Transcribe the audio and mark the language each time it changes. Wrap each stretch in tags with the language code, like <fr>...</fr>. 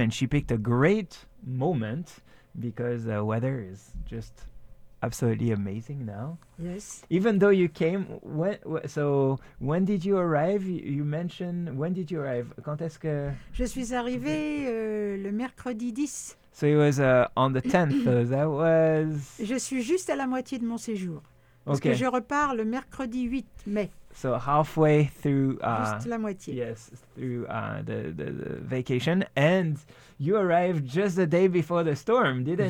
<en>And she picked a great moment because the weather is just absolutely amazing now. Yes. Even though you came, when did you arrive? You mentioned, when did you arrive?</en> <fr>Quand est-ce que... Je suis arrivée le mercredi 10.</fr> <en>So it was on the 10th, so that was...</en> <fr>Je suis juste à la moitié de mon séjour. Parce que je repars le mercredi 8 mai.</fr> <en>So halfway through,</en> <fr>juste la moitié.</fr> <en>Yes, through the vacation, and you arrived just the day before the storm, didn't</en>